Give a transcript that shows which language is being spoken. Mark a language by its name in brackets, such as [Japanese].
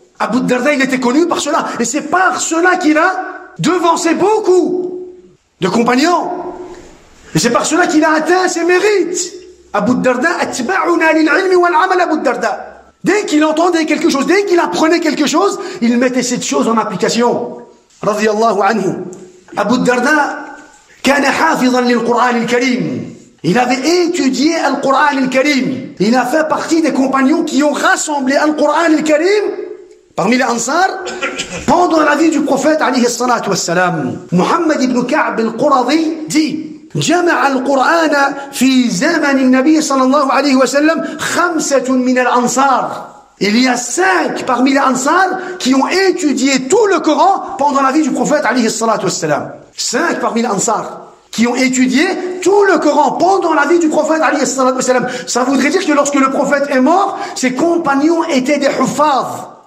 [French] Abu Darda, il était connu par cela. Et c'est par cela qu'il a devancé beaucoup de compagnons. Et c'est par cela qu'il a atteint ses mérites. Abu Darda, [Arabic] atba'una lil-ilmi wal-amal [French] Abu Darda. Dès qu'il entendait quelque chose, dès qu'il apprenait quelque chose, il mettait cette chose en application. Radiyallahu anhu. [Arabic] Abu Darda, كان حافظا للقرآن الكريم. [French] Il avait étudié le Coran al-Karim. Il a fait partie des compagnons qui ont rassemblé le Coran al-Karim parmi les Ansar pendant la vie du prophète alayhi salatu wassalam. [Arabic] Muhammad ibn Ka'b al-Quradi [French] dit [Arabic] جمع القرآن في زمن النبي صلى الله عليه وسلم 5 من الأنصار. [French] Il y a 5 parmi les Ansar qui ont étudié tout le Coran pendant la vie du prophète alayhi salatu wassalam. 5 parmi les Ansar qui ont étudié tout le Coran pendant la vie du prophète alayhi salatu wassalam. Ça voudrait dire que lorsque le prophète est mort, ses compagnons étaient des huffaz.